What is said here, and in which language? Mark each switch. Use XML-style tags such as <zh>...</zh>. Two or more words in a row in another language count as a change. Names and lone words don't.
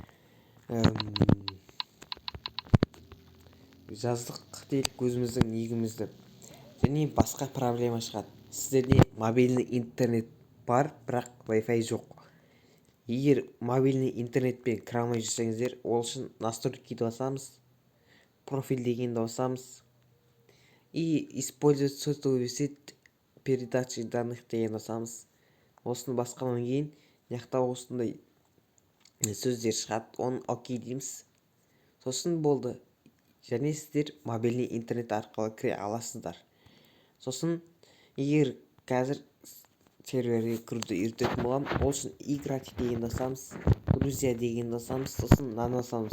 <kk>Жаздық делік өзіміздің негімізді. Және басқа проблема шығады. Сіздерде</kk> <ru>мобильный интернет</ru> <kk>бар, бірақ Wi-Fi жоқ. Егер</kk> <ru>мобильный интернетпен</ru> <kk>кіре алмай жүрсеңіздер, ол үшін настройкиді басамыз, профиль дегенді басамыз</kk> <ru>и использовать сотовую сеть передачи данных</ru> <kk>дегенді басамыз. Осыны басқаннан кейін мынаяқта осындай сөздер шығады, оны окей дейміз. Сосын болды. Және сіздер</kk> <ru>мобильный интернет</ru> <kk>арқылы кіре аласыздар. Сосын егер қазір серверге кіруді үйрететін боламын, ол үшін играть дегенді басамыз, друзья дегенді басамыз, сосын мынаны басамыз.</kk>